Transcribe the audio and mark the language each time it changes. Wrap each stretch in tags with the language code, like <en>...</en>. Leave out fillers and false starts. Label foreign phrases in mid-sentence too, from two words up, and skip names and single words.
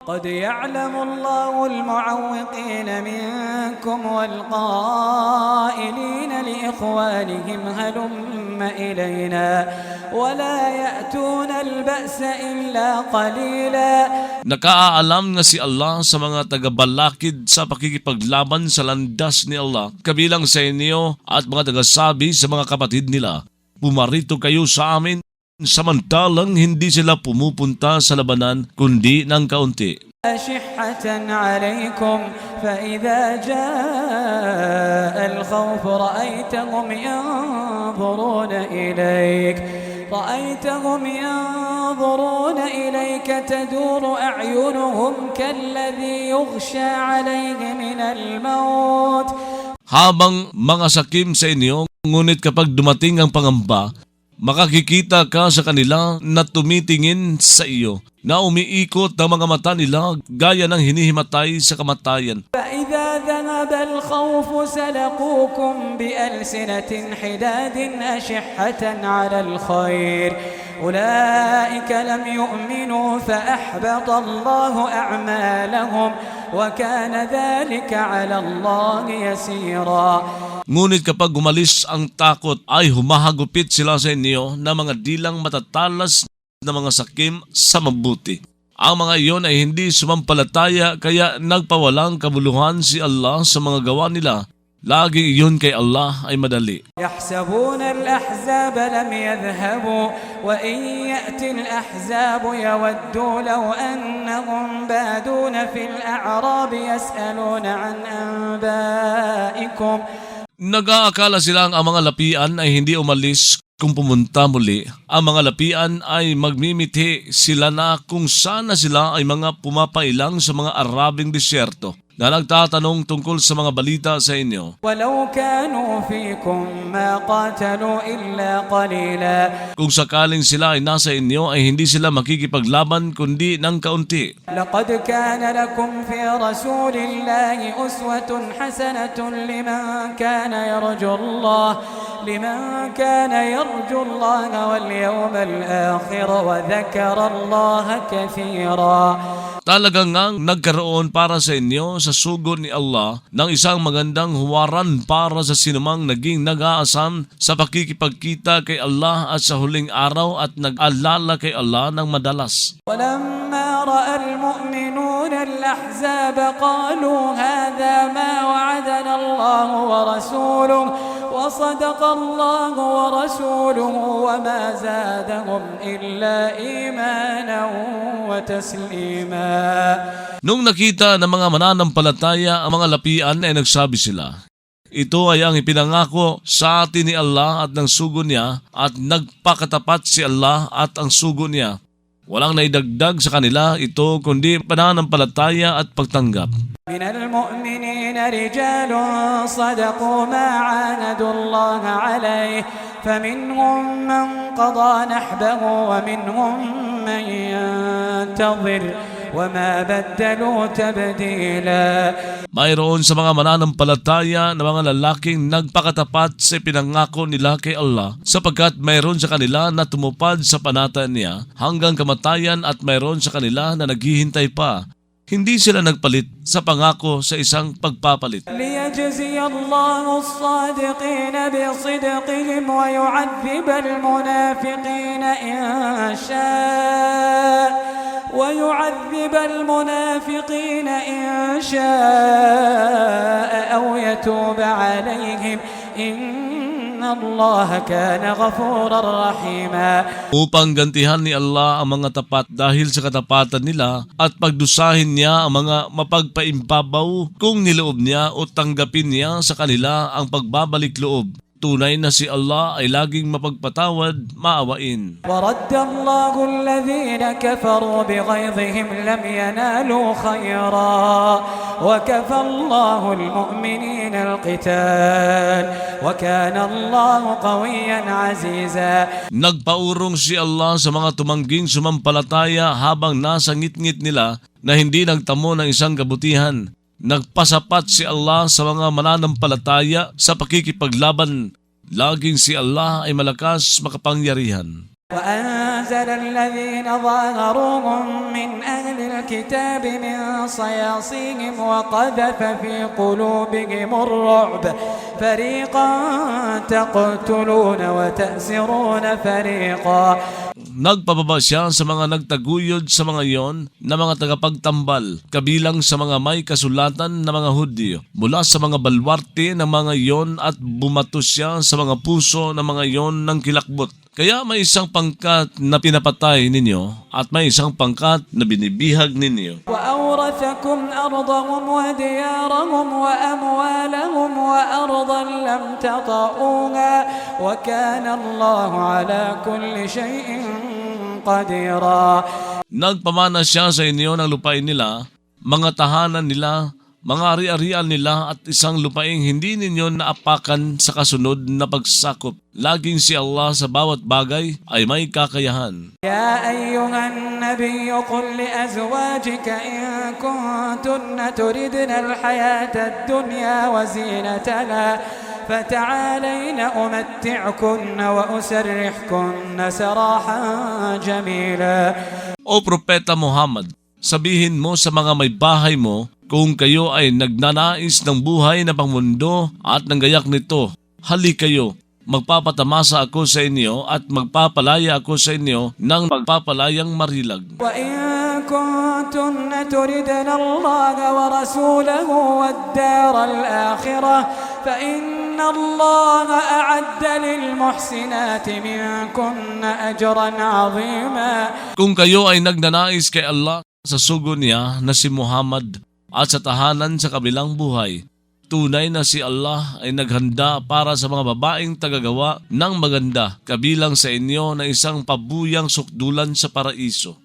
<ar>قد يعلم الله المعوقين منكم والقائلين لإخوانهم هلم إلينا ولا يأتون البأس إلا قليلا.</ar> <tl>Nakaalam nga si Allah sa mga tagabalakid sa pakikipaglaban sa landas ni Allah, kabilang sa inyo at mga tagasabi sa mga kapatid nila, pumarito kayo sa amin, samantalang hindi sila pumupunta sa labanan kundi ng kaunti.</tl> <ar>أشحة عليكم فإذا جاء الخوف رأيتهم ينظرون إليك تدور أعينهم كالذي يغشى عليه من الموت.</ar> <tl>Habang mga sakim sa inyo, ngunit kapag dumating ang pangamba, makakikita ka sa kanila na tumitingin sa iyo, na umiikot ang mga mata nila gaya ng hinihimatay sa kamatayan.</tl> <ar>فإذا ذهب الخوف سلقوكم بألسنة حداد أشحة على الخير أولئك لم يؤمنوا فأحبط الله أعمالهم وكان ذلك على الله يسيرا.</ar> <tl>Ngunit kapag umalis ang takot ay humahagupit sila sa inyo na mga dilang matatalas na mga sakim sa mabuti. Ang mga iyon ay hindi sumampalataya kaya nagpawalang kabuluhan si Allah sa mga gawa nila. Lagi iyon kay Allah ay madali.</tl> <ar>يحسبون الأحزاب لم يذهبوا وإن يأتي الأحزاب يودوا لو أنهم بادون في الأعراب يسألون عن أنبائكم.</ar> <tl>Nag-aakala silang ang mga lapian ay hindi umalis kung pumunta muli. Ang mga lapian ay magmimithi sila na kung sana sila ay mga pumapailang sa mga Arabing disyerto na nagtatanong tungkol sa mga balita sa inyo.</tl> <ar>ولو كانوا فيكم ما قاتلوا إلا قليلا.</ar> <tl>Kung sakaling sila ay nasa inyo ay hindi sila makikipaglaban kundi ng kaunti.</tl> <ar>لقد كان لكم في رسول الله أسوة حسنة لمن كان يرجو الله واليوم الآخر وذكر الله كثيرا.</ar> <tl>Talagang ngang nagkaroon para sa inyo sa sugod ni Allah ng isang magandang huwaran para sa sinumang naging nag-aasam sa pakikipagkita kay Allah at sa huling araw at nag-alala kay Allah ng madalas.</tl> <ar>ولما رأى المؤمنون الأحزاب قالوا هذا ما وعدنا الله ورسوله وصدق الله ورسوله وما زادهم إلا إيمانا وتسليما.</ar> <tl>Nung nakita ng mga mananampalataya ang mga lapian ay nagsabi sila, ito ay ang ipinangako sa atin ni Allah at ng sugo niya at nagpakatapat si Allah at ang sugo niya. Walang naidagdag sa kanila ito kundi pananampalataya at pagtanggap.</tl> <ar>من المؤمنين رجال صدقوا ما عاهدوا الله عليه فمنهم من قضى نحبه ومنهم من ينتظر وما بدلوا تبديلا.</ar> <tl>Mayroon sa mga mananampalataya na mga lalaking nagpakatapat sa pinangako nila kay Allah sapagkat mayroon sa kanila na tumupad sa panata niya hanggang kamatayan at mayroon sa kanila na naghihintay pa. Hindi sila nagpalit sa pangako sa isang pagpapalit.</tl> <ar>ليجزي الله الصادقين بصدقهم ويعذب المنافقين إن شاء أو يتوب عليهم إن الله كان غفورا رحيما.</ar> <tl>Upang gantihan ni Allah ang mga tapat dahil sa katapatan nila at pagdusahin niya ang mga mapagpaimbabaw kung niloob niya o tanggapin niya sa kanila ang pagbabalik loob. Tunay na si Allah ay laging mapagpatawad, maawain.</tl> <ar>ورد الله الذين كفروا بغيظهم لم ينالوا خيرا وكفى الله المؤمنين القتال وكان الله قويا عزيزا.</ar> <tl>Nagpaurong si Allah sa mga tumangging sumampalataya habang nasa ngit-ngit nila na hindi nagtamo ng isang kabutihan. Nagpasapat si Allah sa mga mananampalataya sa pakikipaglaban. Laging si Allah ay malakas makapangyarihan.</tl> <ar>وأنزل الذين ظاهروهم من أهل الكتاب من صياصيهم وقذف في قلوبهم الرعب فريقا تقتلون وتأسرون فريقا.</ar> <tl>Nagpababa siya sa mga nagtaguyod sa mga iyon na mga tagapagtambal, kabilang sa mga may kasulatan na mga Hudyo, mula sa mga balwarte ng mga iyon at bumato siya sa mga puso ng mga iyon ng kilakbot. Kaya may isang pangkat na pinapatay ninyo at may isang pangkat na binibihag ninyo.</tl> <ar>وأورثكم أرضهم وديارهم وأموالهم وأرضا لم تطئوها وكان الله على كل شيء قديرا.</ar> <tl>Nagpamana siya sa inyo ng lupain nila, mga tahanan nila, mga ari-arian nila at isang lupaing hindi ninyo naapakan sa kasunod na pagsakop. Laging si Allah sa bawat bagay ay may kakayahan.</tl> <ar>يا أيها النبي قل لأزواجك إن كنتن تردن الحياة الدنيا وزينتها فتعالين أمتعكن وأسرحكن سراحا جميلا.</ar> <tl>O Propeta Muhammad, sabihin mo sa mga may bahay mo, kung kayo ay nagnanais ng buhay na pangmundo at ng gayak nito, hali kayo, magpapatamasa ako sa inyo at magpapalaya ako sa inyo ng magpapalayang marilag.</tl> <ar>وإن كنتن تردن الله ورسوله والدار الآخرة فإن الله أعد للمحسنات منكن أجرا عظيما.</ar> <tl>Kung kayo ay nagnanais kay Allah sa sugo niya na si Muhammad at sa tahanan sa kabilang buhay, tunay na si Allah ay naghanda para sa mga babaeng tagagawa ng maganda, kabilang sa inyo na isang pabuyang sukdulan sa paraiso.</tl>